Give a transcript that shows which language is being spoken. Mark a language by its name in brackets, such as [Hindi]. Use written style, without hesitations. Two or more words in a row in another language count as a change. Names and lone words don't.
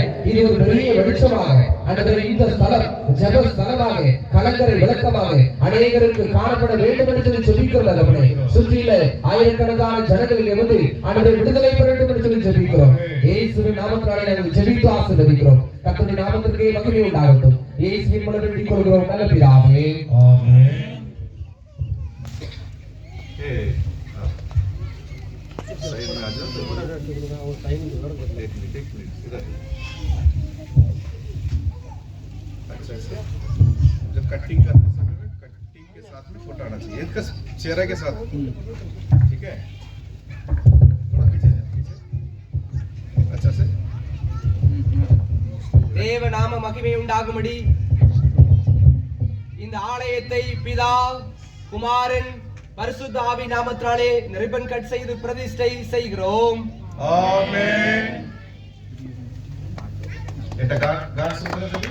[Tamil] இது ஒரு பெரிய வெளிச்சமாக ஆண்டவரே இந்த ஸ்தலம் ஜெப ஸ்தலமாக, கலங்கரை விளக்கமாக அநேகருக்கு காணப்பட வேண்டும் என்று சொல்லி ஜெபிக்கிறோம் தகப்பனே. சுற்றில ஆயிரக்கணக்கான ஜனங்கள் இருந்து ஆண்டவரே விடுதலை பெற வேண்டும் என்று சொல்லி ஜெபிக்கிறோம். இயேசுவின் நாமத்தினாலே நாங்கள் ஜெபித்து ஆசீர்வதிக்கிறோம். கர்த்தருடைய நாமத்திற்கு மகிமை உண்டாகட்டும். இயேசுவின் மூலம் வேண்டிக் கொள்கிறோம் நல்ல பிதாவே. ஆமென். [Hindi] साइड में आ जाओ। एक मिनट इधर। अच्छा से जब कटिंग करते समय में कटिंग के साथ में फोटो आना चाहिए, इसका चेहरा के साथ, ठीक है? थोड़ा पीछे जा, पीछे। अच्छा से [Tamil] தேவ நாம மகிமை உண்டாகும்படி இந்த ஆலயத்தை பிதா, குமாரன், பரிசுத்த ஆவி நாமத்தினாலே [English] ribbon cut [Tamil] செய்து பிரதிஷ்டை செய்கிறோம். ஆமென். [Bangla] এটা গান শুনতে হবে।